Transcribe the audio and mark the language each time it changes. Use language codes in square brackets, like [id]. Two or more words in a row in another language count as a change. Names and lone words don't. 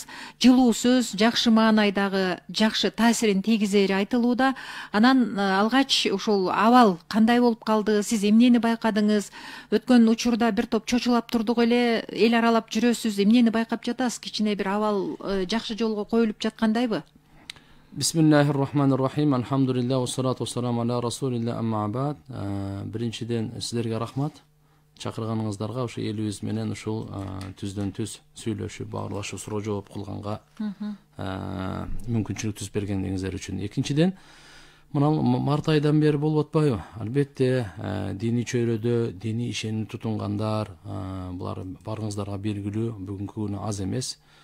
[ky] Жылуу сөз жакшы маанайдагы жакшы таасирин тийгизери айтылууда. Анан алгач ушул абал кандай болуп калды, сиз эмнени байкадыңыз? Өткөн учурда бир топ чочулап турдук эле, эл аралап жүрөсүз, эмнени байкап жатасыз? Кичине бир абал жакшы жолго коюлуп жаткандайбы? [ar] بسم الله الرحمن الرحيم. الحمد لله، والصلاة والسلام على رسول الله، أما بعد. [ky] Биринчиден сиздерге рахмат. Чакырганыңыздарга, ушу элибиз менен ушул түздөн түз сүйлөшүп, баарлашып, суроо жооп кылганга мүмкүнчүлүк түзүп бергендигиңиздер үчүн. Экинчиден, мына март айдан бери болуп атпайбы? Албетте, диний чөйрөдө диний ишеним тутунгандар, булар барыңыздарга белгилүү, бүгүнкү күнү аз эмес.